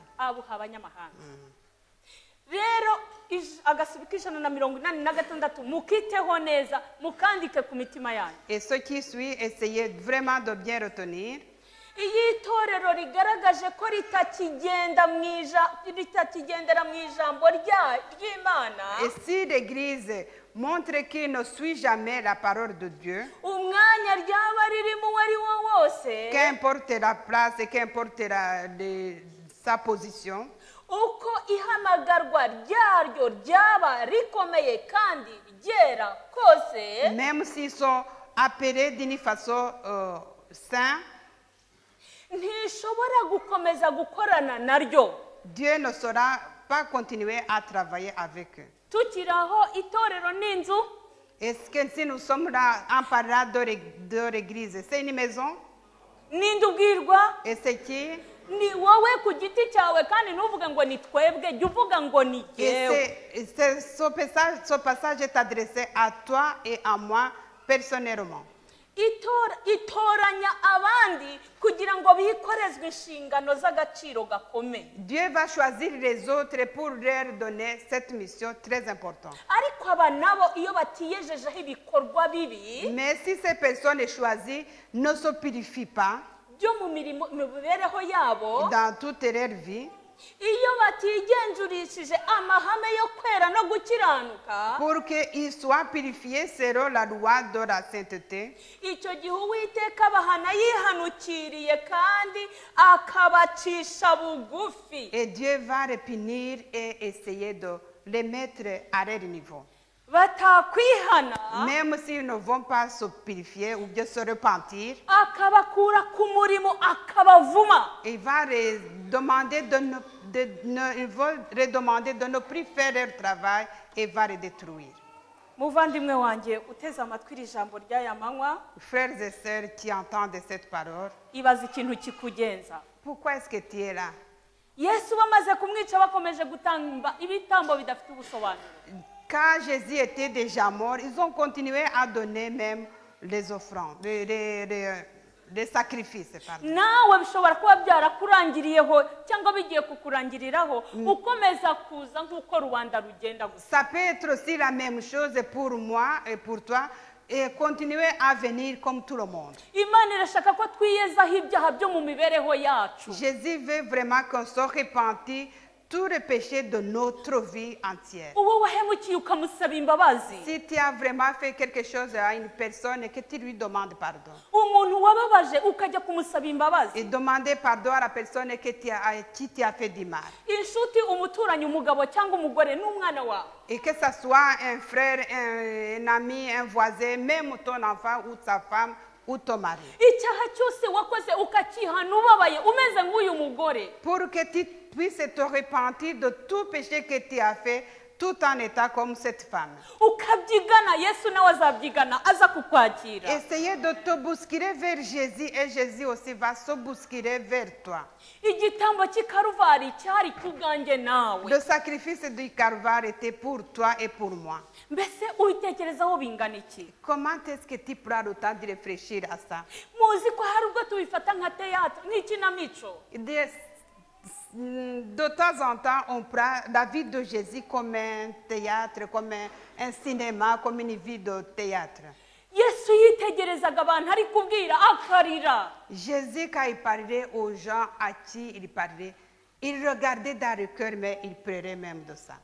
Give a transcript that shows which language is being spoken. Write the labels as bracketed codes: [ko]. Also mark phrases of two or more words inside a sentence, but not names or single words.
[rw] Abuha abanyamahanga. Rero agasubi k'186 mukiteho neza mukandike ku mitima yanyu. [fr] Et ce qui suit, essayez vraiment de bien retenir. [rw] Iyi itorero rigaragaje ko ritakigendera mu ijambo ry'Imana, [fr] Et si l'Église montre qu'il ne suit jamais la parole de Dieu, [rw] umwanya ryaba ririmo uwo ari wo wose, [fr] qu'importe la place et qu'importe sa position, [rw] uko ihamagarwa ryaryo ryaba rikomeye kandi ryera kose, [fr] même s'ils sont appelés d'une façon sainte, [rw] ntishobora gukomeza gukorana naryo. [fr] Dieu ne saura pas continuer à travailler avec eux. [rw] Tukiraho itorero n'inzu, [fr] Est-ce que si nous sommes là en parlant de l'église, c'est une maison? [rw] ninde ubwirwa? [fr] Et c'est qui? [rw] Ni wowe ku giti cyawe kandi ntuvuge ngo ni twebwe, jya uvuga ngo ni jyewe. [fr] Ce passage est adressé à toi et à moi personnellement. [rw] Itoranya abandi kugira ngo bikorezwe inshingano z'agaciro gakomeye. [fr] Dieu va choisir les autres pour leur donner cette mission très importante. [rw] Ariko aba nabo iyo batiyejejeho ibikorwa bibi [fr] Mais si ces personnes choisies ne se purifient pas [rw] byo mu mibereho yabo, [fr] dans toute leur vie, [rw] iyo batigenzurishije amahame yo kwera no gukiranuka, [fr] pour qu'ils soient purifiés selon la loi de la sainteté, [rw] icyo gihe Uwiteka abahana yihanukiriye kandi akabacisha bugufi. [fr] et Dieu va les punir et essayer de les mettre à leur niveau. [rw] Batakwihana, [fr] Même s'ils ne vont pas se purifier ou bien se repentir, [rw] akabakura ku murimo akabavuma. [fr] il va les demander ils vont redemander de ne plus faire leur travail et va les détruire. [rw] muvandimwe wanjye uteze amatwi iri jambo ry'aya manywa [fr] Frères et sœurs qui entendent cette parole, [rw] ibaza ikintu kikugenza. [fr] pourquoi est-ce que tu es là? [rw] Yesu bamaze kumwica bakomeje gutamba ibitambo bidafite ubusobanuro. [fr] Quand Jésus était déjà mort, ils ont continué à donner même les offrandes, les sacrifices. Pardon. [rw] nawe bishobora kuba byarakurangiriyeho cyangwa bigiye kukurangiriraho ukomeza kuza nk'uko rubanda rugenda gusa. [fr] Ça peut être aussi la même chose pour moi et pour toi, et continuer à venir comme tout le monde. [rw] Imana irashaka ko twiyezaho ibyaha byo mu mibereho yacu. [fr] Jésus veut vraiment qu'on soit repenti tous les péchés de notre vie entière. [rw] uwo wahemukiye ukamusaba imbabazi, [fr] Si tu as vraiment fait quelque chose à une personne et que tu lui demandes pardon, [rw] umuntu wababaje ukajya kumusaba imbabazi, [fr] et demander pardon à la personne qui t'a fait du mal. [rw] inshuti, umuturanyi, umugabo cyangwa umugore n'umwana wawe, [fr] Et que ce soit un frère, un ami, un voisin, même ton enfant ou ta femme ou ton mari. [rw] icyaha cyose wakoze ukakihana ubabaye umeze nk'uyu mugore, [fr] Pour que tu puisses te repentir de tout péché que tu as fait, tout en étant comme cette femme. [rw] ukabyigana, Yesu nawe azabyigana aza kukwakira. [fr] Essayez de te bousculer vers Jésus et Jésus aussi va se bousculer vers toi. [rw] Igitambo cy'i Karuvari cyari kubwanjye nawe. [fr] Le sacrifice du Calvaire était pour toi et pour moi. [rw] Mbese ubitekerezaho bingana iki? [fr] Comment est-ce que tu prends le temps de réfléchir à ça? [rw] Muzi ko hari ubwo tubifata nka théâtre, nk'ikinamico. [fr] De temps en temps, on prend la vie de Jésus comme un théâtre, comme un cinéma, comme une vie de théâtre. [rw] Yesu yitegerezaga abantu ari kubwira akarira. [fr] Jésus, quand il parlait aux gens à qui il parlait, il regardait dans le cœur, mais il pleurait même de ça.